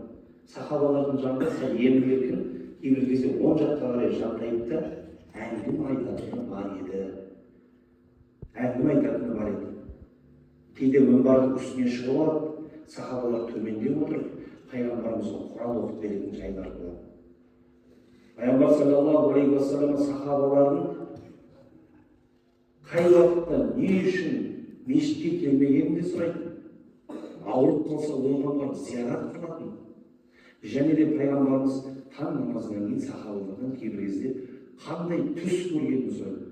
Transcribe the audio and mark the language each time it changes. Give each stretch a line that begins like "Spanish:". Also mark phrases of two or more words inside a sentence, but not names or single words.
Kazakh: Сахабалардың жанында сәл емін-еркін, кейбір кезде оң жаққа қарай жантайып та әңгіме айтатыны бар еді. Кейде мінбардың үстіне шығып алып, сахабалар төменде отырып, пайғамбарымызға Құран оқып беретін жайлар болады. Пайғамбар
Arabic: صلى الله عليه وسلم
Kazakh: сахабалардың қай уақытта не үшін мешітке келмегенін де сұрайтын. Ауырып қалса оған барып зиярат қылатын. Және де пайғамбарымыз таң намазынан кейін сахабалардан кейбір кезде қандай түс көргенін сұрайды.